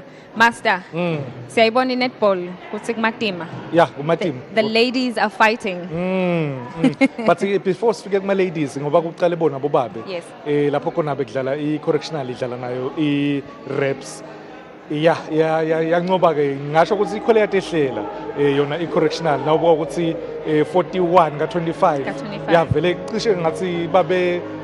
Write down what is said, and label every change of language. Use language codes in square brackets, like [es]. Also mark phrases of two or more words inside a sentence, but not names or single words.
[ss] Master, siyayibona netball kuthi kumatima. Yeah, kumatima. [en] The ladies are fighting. But before [ss] sifike kuma ladies ngoba kuqale bona bobabe. [en] Yes. [ss] Lapho khona bedlala i-correctional idlala nayo i-reps. Yanqoba ke ngasho ukuthi ikhole yatehlela yona i-correctional nawubuka ukuthi 41 ka25 vele cishe ngathi babe